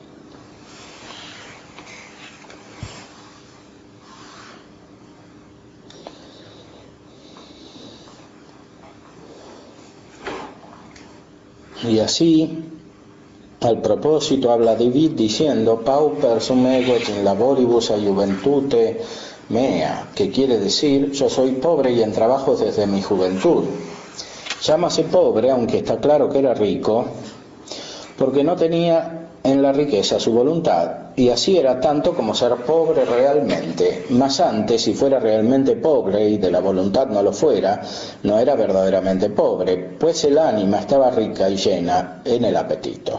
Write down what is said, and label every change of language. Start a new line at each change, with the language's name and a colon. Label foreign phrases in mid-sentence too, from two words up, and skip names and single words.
Spanish: Y así, al propósito, habla David diciendo
Latin: pauper sum eguet in laboribus a juventute mea,
Spanish: que quiere decir yo soy pobre y en trabajo desde mi juventud. Llámase pobre, aunque está claro que era rico, porque no tenía en la riqueza su voluntad, y así era tanto como ser pobre realmente. Mas antes, si fuera realmente pobre y de la voluntad no lo fuera, no era verdaderamente pobre, pues el ánima estaba rica y llena en el apetito.